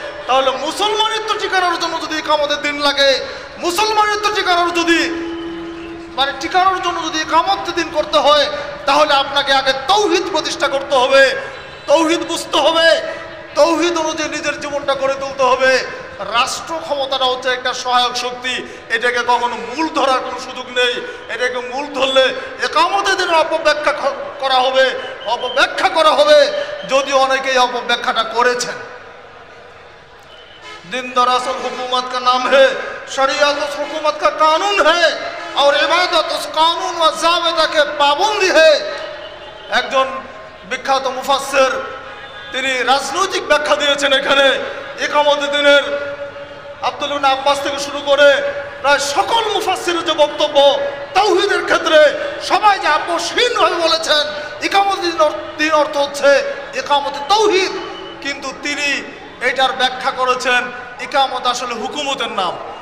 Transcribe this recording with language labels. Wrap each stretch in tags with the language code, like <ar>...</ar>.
<bn>তাহলে মুসলমানিত্ব টিকানোর জন্য যদি ইকামতের দিন লাগে, মুসলমানিত্ব টিকানোর যদি টিকানোর জন্য যদি ইকামতের দিন করতে হয়, তাহলে আপনাকে আগে তৌহিদ প্রতিষ্ঠা করতে হবে, তৌহিদ বুঝতে হবে, তৌহিদ অনুযায়ী নিজের জীবনটা গড়ে তুলতে হবে। রাষ্ট্র ক্ষমতাটা হচ্ছে একটা সহায়ক শক্তি, এটাকে কখনো মূল ধরার কোনো সুযোগ নেই। এটাকে মূল ধরলে ইকামতের দিনের অপব্যাখ্যা করা হবে, যদি অনেকেই অপব্যাখ্যাটা করেছেন।</bn> <hi>दिन दरअसल हुकूमत का नाम है, शरीयत उस हुकूमत का कानून है और इबादत उस कानून व ज़ाबिता के पाबंदी है।</hi> <bn>একজন বিখ্যাত মুফাসসির তিনি রাজনৈতিক ব্যাখ্যা দিয়েছেন এখানে। ইকামতের দিনের আব্দুল্লাহ ইবনে আব্বাস থেকে শুরু করে প্রায় সকল মুফাসসিরের যে বক্তব্য তাওহীদের ক্ষেত্রে সবাই যে আপোষহীনভাবে বলেছেন ইকামতের দিন অর্থ হচ্ছে ইকামতে তাওহীদ, কিন্তু তিনি এটার ব্যাখ্যা করেছেন ইকামত আসলে হুকুমতের নাম।</bn>